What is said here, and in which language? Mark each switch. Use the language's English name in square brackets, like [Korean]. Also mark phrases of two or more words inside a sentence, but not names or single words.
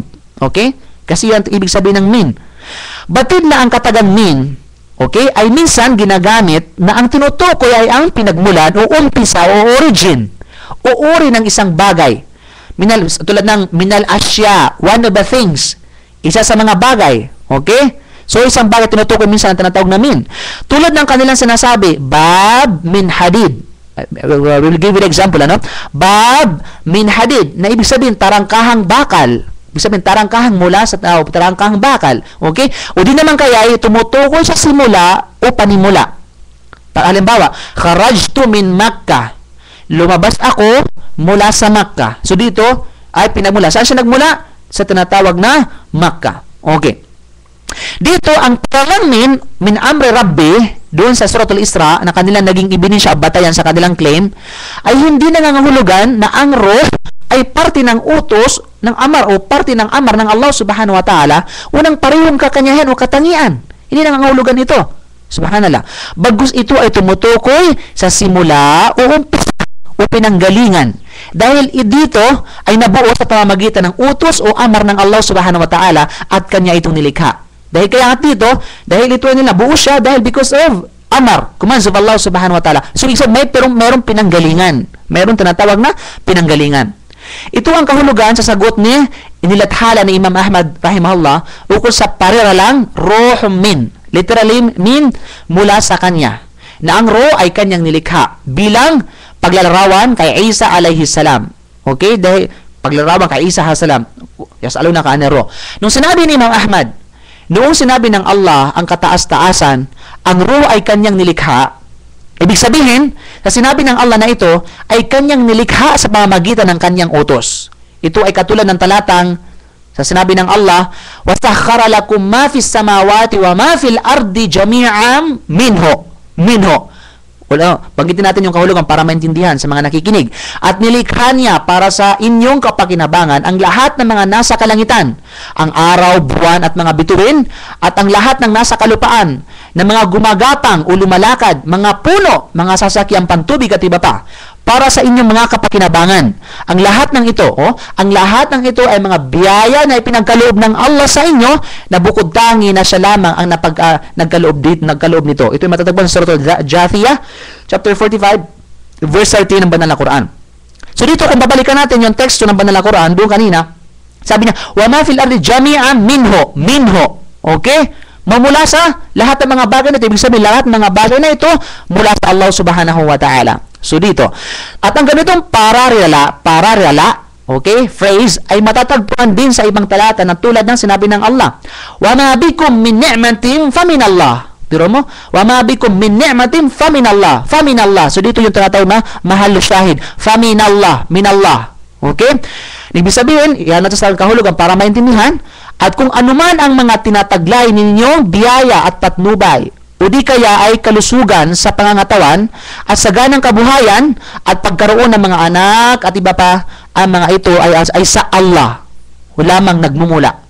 [Filipino] Okay? Kasi yan ibig sabihin ng min. Batid na ang katagang min, okay, ay minsan ginagamit na ang tinutukoy ay ang pinagmulan o umpisa o origin o uri ng isang bagay. Tulad ng [Arabic] من الأشياء, [English] one of the things. [Filipino] Isa sa mga bagay. Okay? So, isang bagay tinutukoy minsan ang tinatawag na min. Tulad ng kanilang sinasabi, [Arabic] باب من حديد. [English] We'll give you an example, [Filipino] ano? [Arabic] باب من حديد, [Filipino] na ibig sabihin, tarangkahang bakal. Ibig sabihin, tarangkahang mula sa tao, tarangkahang bakal. Okay? O di naman kaya, tumutukoy sa simula o panimula. Halimbawa, [Arabic] خرجت من مكة. [Filipino] Lumabas ako mula sa Makkah. So, dito ay pinagmula. Saan siya nagmula? Sa tinatawag na Makkah. Okay. Dito, ang pangalang [Arabic] من أمر ربي, [Filipino] doon sa Suratul Isra, na kanilang naging ebidensya batayan sa kanilang claim, ay hindi nangangahulugan na ang ruh ay parte ng utos ng amar o parte ng amar ng Allah [Arabic] سبحانه وتعالى, [Filipino] unang parehong kakanyahan o katangian. Hindi nangangahulugan ito. Subhanallah. Bagus ito ay tumutukoy sa simula o umpisa o pinanggalingan. Dahil dito ay nabuo sa pamamagitan ng utos o amar ng Allah [Arabic] سبحانه وتعالى [Filipino] at kanya itong nilikha. Dahil kaya nga dito, dahil ito nila, buo siya dahil [English] because of [Filipino] amar, [English] commands of Allah [Arabic] سبحانه وتعالى. [Filipino] So, isang mayroong pinanggalingan. Mayroong tinatawag na pinanggalingan. Ito ang kahulugan sa sagot ni inilathala ni Imam Ahmad rahimahullah ukol sa parira lang, [Arabic] روح من. [Filipino] Literally, min mula sa kanya. Na ang ruh ay kanyang nilikha bilang paglalarawan kay Isa [Arabic] عليه السلام. [Filipino] Okay? Dahil paglalarawan kay Isa [Arabic] عليه السلام. يسألونك عن الروح. [Filipino] Nung sinabi ni Imam Ahmad, noong sinabi ng Allah ang kataas-taasan, ang ruh ay kanyang nilikha, ibig sabihin, sa sinabi ng Allah na ito, ay kanyang nilikha sa pamamagitan ng kanyang utos. Ito ay katulad ng talatang, sa sinabi ng Allah, [Arabic] وَسَخَّرَ لَكُمْ مَا فِي السَّمَاوَاتِ وَمَا فِي الْأَرْضِ جَمِيعًا مِنْهُ. [Filipino] Banggitin natin yung kahulugan para maintindihan sa mga nakikinig. At nilikha niya para sa inyong kapakinabangan ang lahat ng mga nasa kalangitan, ang araw, buwan at mga bituin, at ang lahat ng nasa kalupaan, ng mga gumagapang o lumalakad, mga puno, mga sasakyang pantubig at iba pa, para sa inyong mga kapakinabangan. Ang lahat ng ito, ang lahat ng ito ay mga biyaya na ipinagkaloob ng Allah sa inyo na bukod tangi na siya lamang ang nagkaloob nito. Ito ay matatagpuan sa Suratul Jathiyah, [English] chapter 45, verse 13 [Filipino] ng banal na Quran. So dito, kung babalikan natin yung teksto ng banal na Quran, doon kanina, sabi niya, [Arabic] وَمَا فِي الْأَرْضِ جَمِيعًا مِنْهُ. [Filipino] Okay? Mamula sa lahat ng mga bagay na ito. Ibig sabihin, lahat ng mga bagay na ito mula sa Allah [Arabic] سبحانه وتعالى. [Filipino] So dito, at ang ganitong pararala, okay, phrase, ay matatagpuan din sa ibang talata na tulad ng sinabi ng Allah, [Arabic] وَمَا بِكُمْ مِنْ نِعْمَةٍ فَمِنَ اللَّهِ. [Filipino] Biro mo, [Arabic] وَمَا بِكُمْ مِنْ نِعْمَةٍ فَمِنَ اللَّهِ. [Filipino] So dito yung tinatawag na [Arabic] محل الشاهد, فَمِنَ اللَّهِ, من الله. [Filipino] Okay? Ibig sabihin, yan natin sa kahulugan para maintindihan, At kung anuman ang mga tinataglay ninyong biyaya at patnubay, o di kaya ay kalusugan sa pangangatawan at saganang kabuhayan at pagkaroon ng mga anak at iba pa, ang mga ito ay sa Allah lamang nagmumula.